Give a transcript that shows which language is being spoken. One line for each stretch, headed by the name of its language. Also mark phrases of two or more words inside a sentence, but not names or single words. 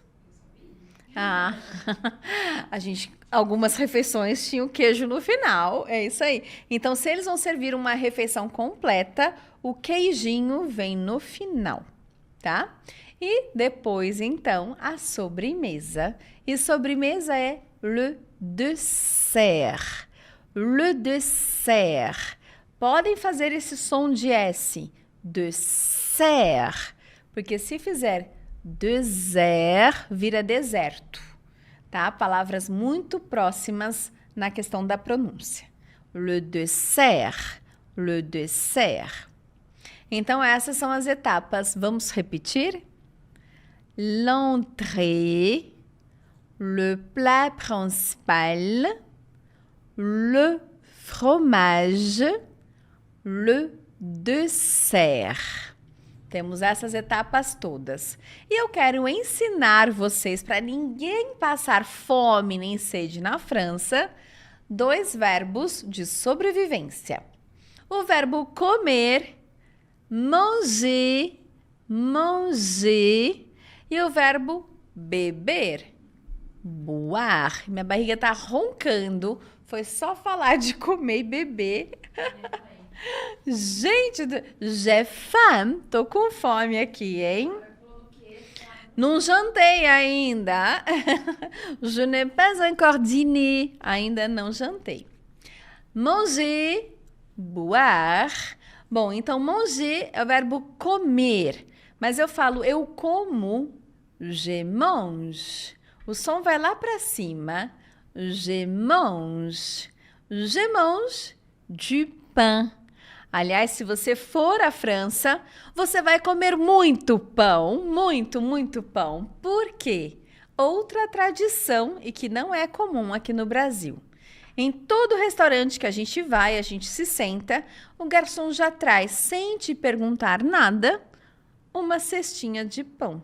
Portuguese: Ah, algumas refeições tinham queijo no final, é isso aí. Então, se eles vão servir uma refeição completa, o queijinho vem no final, tá? E depois, então, a sobremesa. E sobremesa é
French: le dessert. Le dessert.
Portuguese: Podem fazer esse som de S. Dessert. Porque se fizer dessert, vira deserto, tá? Palavras muito próximas na questão da pronúncia.
French: Le dessert, le dessert.
Portuguese: Então, essas são as etapas. Vamos repetir?
French: L'entrée, le plat principal, le fromage, le dessert.
Portuguese: Temos essas etapas todas. E eu quero ensinar vocês, para ninguém passar fome nem sede na França, 2 verbos de sobrevivência. O verbo comer,
French: manger, manger,
Portuguese: e o verbo beber, boire. Minha barriga tá roncando, foi só falar de comer e beber. Gente,
French: j'ai faim,
Portuguese: tô com fome aqui, hein? Não jantei ainda.
French: Je n'ai pas encore dîné.
Portuguese: Ainda não jantei.
French: Manger, boire.
Portuguese: Bom, então manger é o verbo comer, mas eu falo eu como,
French: je mange.
Portuguese: O som vai lá para cima,
French: je mange. Je mange du pain.
Portuguese: Aliás, se você for à França, você vai comer muito pão, muito, muito pão. Por quê? Outra tradição e que não é comum aqui no Brasil. Em todo restaurante que a gente vai, a gente se senta, o garçom já traz, sem te perguntar nada, uma cestinha de pão.